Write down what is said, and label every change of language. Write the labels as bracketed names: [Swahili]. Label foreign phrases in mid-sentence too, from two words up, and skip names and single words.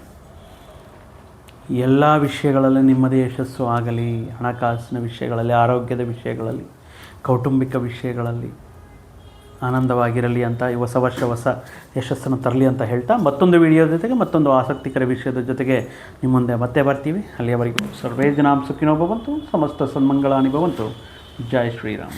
[Kannada] ಎಲ್ಲ ವಿಷಯಗಳಲ್ಲಿ ನಿಮ್ಮದೇ ಯಶಸ್ಸು ಆಗಲಿ. ಹಣಕಾಸಿನ ವಿಷಯಗಳಲ್ಲಿ, ಆರೋಗ್ಯದ ವಿಷಯಗಳಲ್ಲಿ, ಕೌಟುಂಬಿಕ ವಿಷಯಗಳಲ್ಲಿ ಆನಂದವಾಗಿರಲಿ ಅಂತ ಈ ಹೊಸ ವರ್ಷ ಹೊಸ ಯಶಸ್ಸನ್ನು ತರಲಿ ಅಂತ ಹೇಳ್ತಾ, ಮತ್ತೊಂದು ವಿಡಿಯೋದ ಜೊತೆಗೆ ಮತ್ತೊಂದು ಆಸಕ್ತಿಕರ ವಿಷಯದ ಜೊತೆಗೆ ನಿಮ್ಮ ಮುಂದೆ ಮತ್ತೆ ಬರ್ತೀವಿ. [Sanskrit] ಅಲ್ಲಿಯವರೆಗೂ ಸರ್ವೇ ಜನಾಂ ಸುಖಿನೋ ಭವಂತು, ಸಮಸ್ತ ಸನ್ಮಂಗಳಾನಿ ಭವಂತು. [Kannada] ಜೈ ಶ್ರೀರಾಮ್.